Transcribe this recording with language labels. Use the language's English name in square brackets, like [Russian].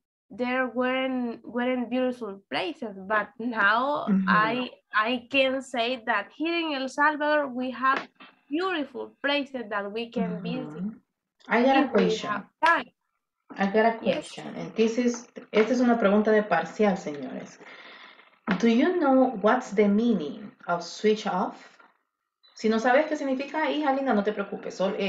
[English] there weren't beautiful places, but now I can say that here in El Salvador we have beautiful places that we can visit I got a if we question. have time. I got a Yes. question. [Spanish] And esta es una pregunta de parcial, señores. [English] Do you know what's the meaning of switch off? [Spanish] Si no sabes qué significa, hija linda, no te preocupes.